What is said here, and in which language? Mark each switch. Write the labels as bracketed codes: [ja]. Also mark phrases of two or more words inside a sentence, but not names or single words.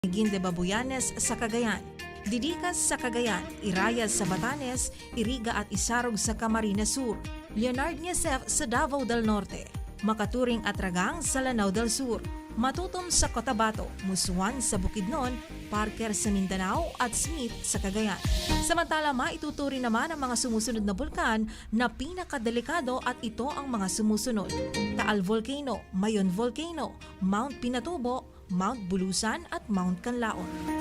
[tl] Ginde Babuyanes sa Cagayan, Didicas sa Cagayan, Irayas sa Batanes, Iriga at Isarog sa Camarines Sur, Leonard Niesef sa Davao del Norte, Makaturing at Ragang sa Lanao del Sur, Matutom sa Cotabato, Musuan sa Bukidnon, Parker sa Mindanao at Smith sa Cagayan. Samantala, maituturi naman ang mga sumusunod na bulkan na pinakadelikado at ito ang mga sumusunod: Taal Volcano, Mayon Volcano, Mount Pinatubo, Mount Bulusan at Mount Canlaon.